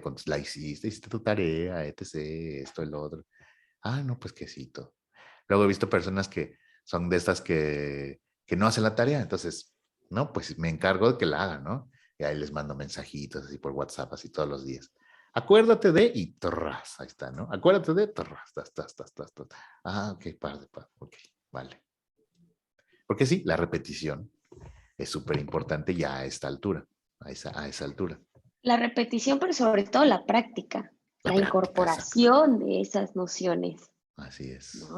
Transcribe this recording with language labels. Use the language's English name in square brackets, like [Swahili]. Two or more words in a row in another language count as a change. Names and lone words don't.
[Spanish] ¿La hiciste tu tarea, etc., esto, el otro? No, pues que sí, todo. Luego he visto personas que son de estas que no hacen la tarea, entonces, no, pues me encargo de que la hagan, ¿no? Y ahí les mando mensajitos así por WhatsApp, así todos los días. Acuérdate de, y torras, ahí está, ¿no? Acuérdate de, torras, tas, tas, tas, tas, tas. Ok, ok, vale. Porque sí, la repetición es súper importante ya a esta altura. a esa altura. La repetición, pero sobre todo la práctica, La la práctica, exacto. incorporación de esas nociones, Así es.